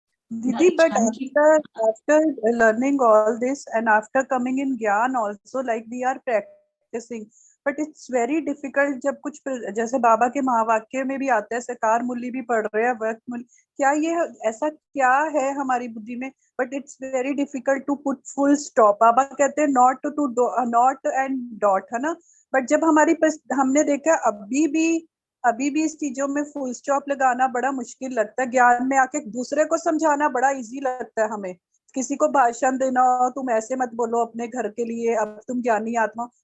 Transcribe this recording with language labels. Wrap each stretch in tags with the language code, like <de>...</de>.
<en>Didi, but after learning all this and after coming in Gyan also, like we are practicing, but it's very difficult</en> <hi>जब कुछ जैसे बाबा के महावाक्य में भी आता है, सकार मूल्य भी पढ़ रहे हैं, वक्त मूल्य, क्या ये ऐसा क्या है हमारी बुद्धि में?</hi> <en>But it's very difficult to put full stop.</en> <hi>बाबा कहते हैं</hi> <en>not and dot,</en> <hi>है ना? But जब हमारी हमने देखा अभी भी इस चीजों में फुल स्टॉप लगाना बड़ा मुश्किल लगता है। ज्ञान में आके दूसरे को समझाना बड़ा इजी लगता है हमें। किसी को भाषण देना हो, तुम ऐसे मत बोलो अपने घर के लिए, अब तुम ज्ञानी आत्मा।</hi>